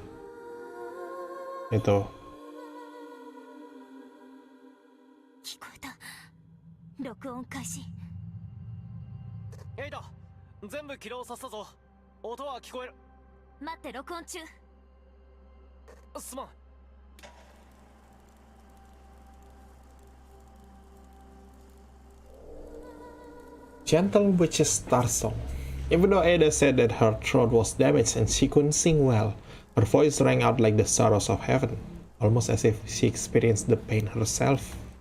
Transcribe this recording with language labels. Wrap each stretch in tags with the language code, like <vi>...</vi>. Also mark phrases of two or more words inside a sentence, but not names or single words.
<id>Itu.</id> <ja>聞こえた。録音開始。エイダ、全部起動させたぞ。音は聞こえる。待って、録音中。すまん。</ja> <en>Gentle Witch's Starsong. Even though Ada said that her throat was damaged and she couldn't sing well, her voice rang out like the sorrows of heaven, almost as if she experienced the pain herself.</en>